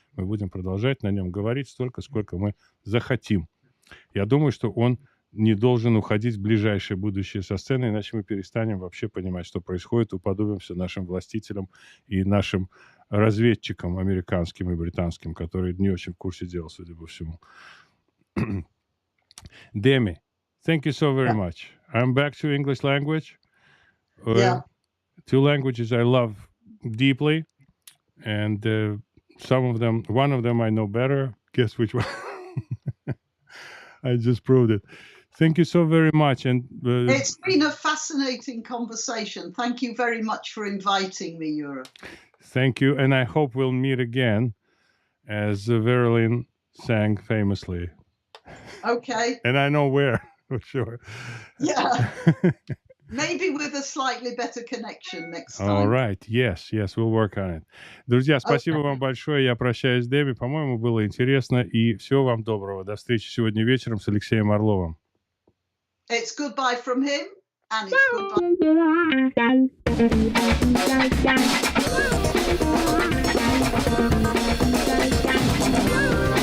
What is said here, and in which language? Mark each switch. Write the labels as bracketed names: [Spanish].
[Russian] Мы будем продолжать на нем говорить столько, сколько мы захотим. Я думаю, что он не должен уходить в ближайшее будущее со сцены, иначе мы перестанем вообще понимать, что происходит, уподобимся нашим властителям и нашим разведчикам американским и британским, которые не очень в курсе дела, судя по всему. [English] Demi, thank you so very much. I'm back to English language. Two languages I love deeply, and one of them I know better. Guess which one? I just proved it. Thank you so very much. And it's been a fascinating conversation. Thank you very much for inviting me, Юра. Thank you. And I hope we'll meet again, as Verilyn sang famously. Okay. And I know where, for sure. Yeah. Maybe with a slightly better connection next time. All right. Yes, we'll work on it. [Russian] Друзья, спасибо вам большое. Я прощаюсь с Деми. По-моему, было интересно. И всего вам доброго. До встречи сегодня вечером с Алексеем Орловым. [English] It's goodbye from him, and it's goodbye.